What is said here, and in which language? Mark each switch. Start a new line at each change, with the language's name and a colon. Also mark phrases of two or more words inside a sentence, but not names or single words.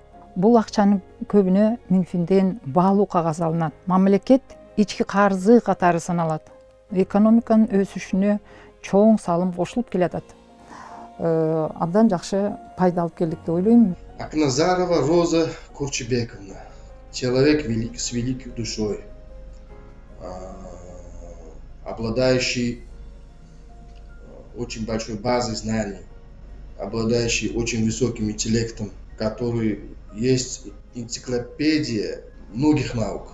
Kyrgyz: Бул акчанын көбүнө Минфинден баалуу кагаз алынат. Мамлекет ички карзы катары саналат. Экономиканын өсүшүнө чоң салым кошулуп келатат. Абдан жакшы пайда алып келдик деп ойлойм. Акназарова Роза Корчебековна,
Russian: человек с великой душой, обладающий очень большой базой знаний, обладающий очень высоким интеллектом, который есть энциклопедия многих наук.